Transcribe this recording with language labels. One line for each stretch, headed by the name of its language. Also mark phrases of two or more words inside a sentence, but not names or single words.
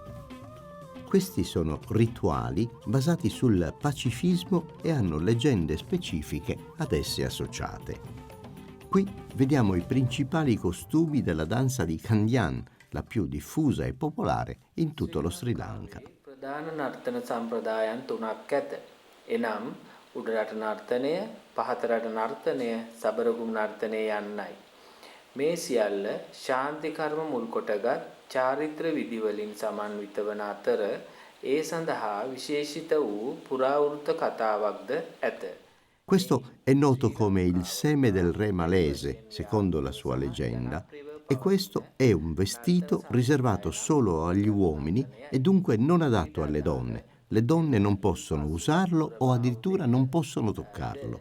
Italian: Questi sono rituali basati sul pacifismo e hanno leggende specifiche ad esse associate. Qui vediamo i principali costumi della danza di Khandyan, la più diffusa e popolare in tutto lo Sri Lanka.
Sinhala: උඩරට නර්තනය, පහතරට නර්තනය, සබරගුම් නර්තනය යන්නයි. මේ සියල්ල ශාන්ති කර්ම මුල් කොටගත් චාරිත්‍ර විධිවලින් සමන්විත වන අතර ඒ සඳහා විශේෂිත වූ පුරාවෘත්ත කතාවක්ද ඇත.
Italian: Questo è noto come il seme del re malese, secondo la sua leggenda, e questo è un vestito riservato solo agli uomini e dunque non adatto alle donne. Le donne non possono usarlo o addirittura non possono toccarlo.